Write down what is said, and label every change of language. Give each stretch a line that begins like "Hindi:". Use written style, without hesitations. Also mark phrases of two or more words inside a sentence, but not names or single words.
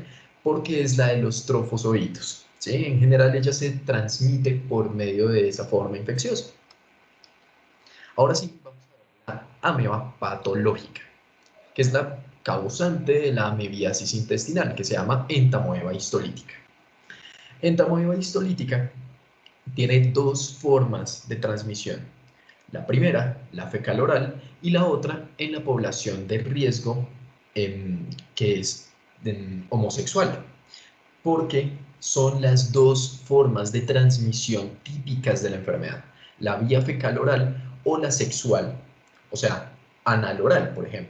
Spanish: Porque es la de los trofozoitos, ¿sí? En general ella se transmite por medio de esa forma infecciosa. Ahora sí, vamos a ver la ameba patológica, que es la causante de la amebiasis intestinal, que se llama Entamoeba histolítica. Entamoeba histolítica tiene 2 formas de transmisión. La primera, la fecal oral, y la otra en la población de riesgo que es homosexual, porque son las 2 formas de transmisión típicas de la enfermedad, la vía fecal oral o la sexual, o sea, anal oral, por ejemplo.